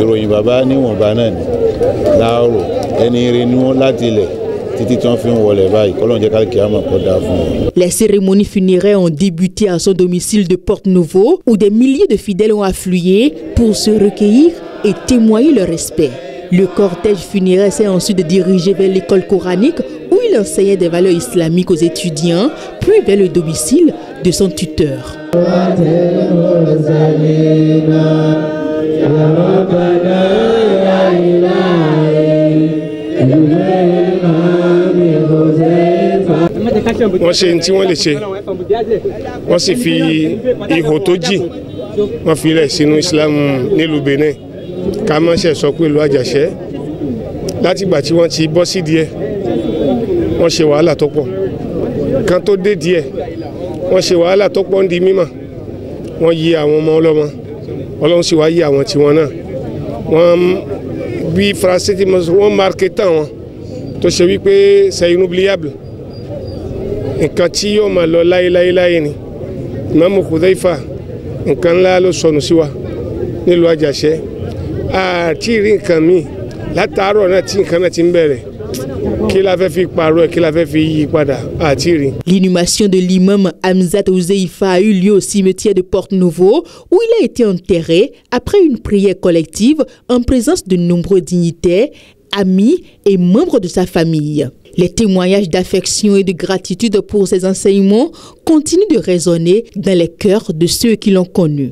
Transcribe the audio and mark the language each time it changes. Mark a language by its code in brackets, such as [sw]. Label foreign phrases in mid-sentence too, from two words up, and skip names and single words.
[fr] Les cérémonies funéraires ont débuté à son domicile de Porto-Novo où des milliers de fidèles ont afflué pour se recueillir et témoigner leur respect. Le cortège funéraire s'est ensuite dirigé vers l'école coranique où il enseignait des valeurs islamiques aux étudiants, puis vers le domicile de son tuteur. [yo] wọ́n ṣe tí wọ́n lè ṣe wọ́n sì fi ihò tó jì wọ́n fi rẹ̀ sínú Islam nílùú Benin ká má ṣe sọ pé ìlú Àjàṣẹ́ látìgbà tí wọ́n ti bọ́ sí díẹ̀ wọ́n ṣe wàhálà tó pọ̀ kan tó dé díẹ̀ wọ́n ṣe wàhálà tó pọ̀ ń di mímọ̀ wọ́n yí àwọn ọmọ ọlọ́mọ Ọlọ́run sì wá yí àwọn tiwọn náà wọ́n bí Français tí wọ́n marqué tán wọn tó ṣe wípé [fr] c'est inoubliable [yo] nǹkan tí yóò máa lọ láyéláyé ni Imam Hudhaifa nǹkan ńlá ló sọnù sí wa nílùú Àjàṣẹ́ àti rí nǹkan míì látàárọ̀ náà tí nǹkan náà ti ń bẹ̀rẹ̀ kí la fẹ́ fi pààrọ̀ kí la fẹ́ fi yí padà àti rí. [fr] L'inhumation de l'imam Hamzat Ouzeifa a eu lieu au cimetière de Porto-Novo où il a été enterré après une prière collective en présence de nombreux dignitaires, amis et membres de sa famille. Les témoignages d'affection et de gratitude pour ses enseignements continuent de résonner dans les cœurs de ceux qui l'ont connu.